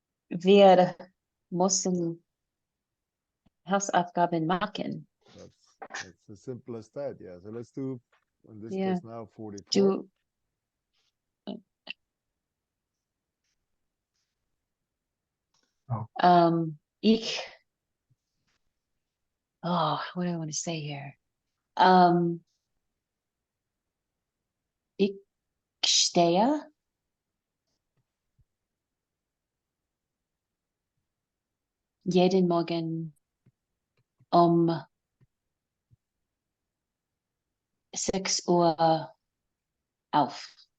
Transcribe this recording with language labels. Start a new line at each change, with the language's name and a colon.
German: Wir müssen Hausaufgaben machen.
English: That's as simple as that. Yeah. So let's do, in this Yeah. case now, 44.
German: Du, ich,
English: oh, what do I want to say here?
German: Ich stehe jeden Morgen um 6 Uhr auf.